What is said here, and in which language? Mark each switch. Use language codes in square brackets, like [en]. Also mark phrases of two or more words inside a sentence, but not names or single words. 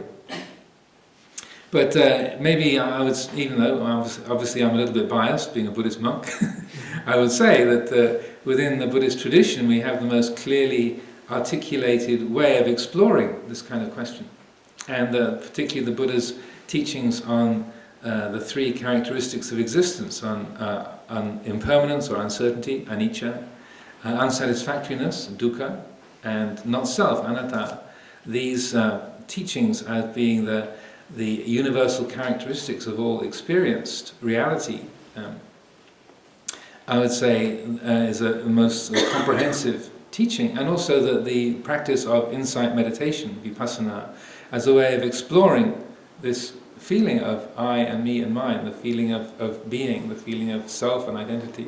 [en] But maybe I would, even though obviously I'm a little bit biased, being a Buddhist monk, I would say that within the Buddhist tradition we have the most clearly articulated way of exploring this kind of question. And particularly the Buddha's teachings on the three characteristics of existence, on impermanence or uncertainty, anicca, unsatisfactoriness, dukkha, and not self, anatta. These teachings as being the universal characteristics of all experienced reality, I would say is a most comprehensive teaching, and also the practice of insight meditation, vipassana, as a way of exploring this feeling of I and me and mine, the feeling of being, the feeling of self and identity.